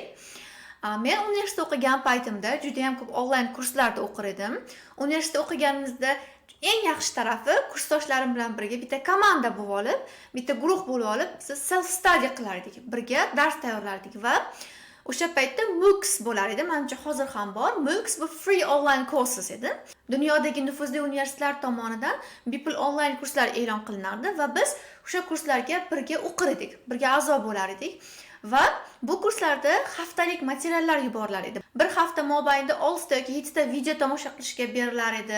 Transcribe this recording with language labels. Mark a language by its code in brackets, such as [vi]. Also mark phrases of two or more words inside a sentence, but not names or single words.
[uz] Men universitetda o'qigan paytimda juda ham ko'p onlayn kurslarda o'qir edim. Universitetda o'qiganimizda eng yaxshi tarafi kursdoshlarim bilan birga bitta komanda bo'lib olib, bitta guruh bo'lib olib, biz [en] self study [uz] qilar edik, birga dars tayyorlardik va o'sha paytda MOOCs bo'lar edi. Menimcha hozir ham bor. MOOCs bu [en] free online courses [uz] edi. Dunyodagi nufuzli universitetlar tomonidan bepul onlayn kurslar e'lon qilinardi va biz o'sha kurslarga birga o'qir edik, birga a'zo bo'lar edik. Va bu kurslarda haftalik materiallar yuborilar edi. Bir hafta mobaynida 6 ta yoki 7 ta video tomosha qilishga berilar edi.